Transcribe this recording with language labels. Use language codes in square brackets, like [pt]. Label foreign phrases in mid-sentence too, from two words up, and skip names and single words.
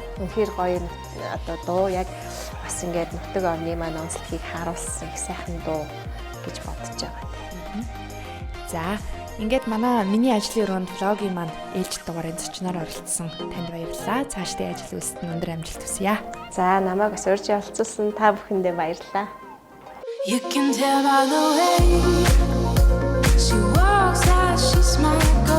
[mn] Үнэхээр гоё одоо дуу яг бас ингээд нутаг орны маань онцлогийг харуулсан их сайхан дуу гэж бодож байгаа. За ингээд миний ажлын өрөөнд влогийн маань ээлж дугаарын зочноор оролцсон танд баярлалаа. Цаашдын ажил үйлсэд нь өндөр амжилт хүсье. За намайг бас урьж оролцуулсан та бүхэндээ баярлалаа. [en] You can tell by the way she walks, how she smiles.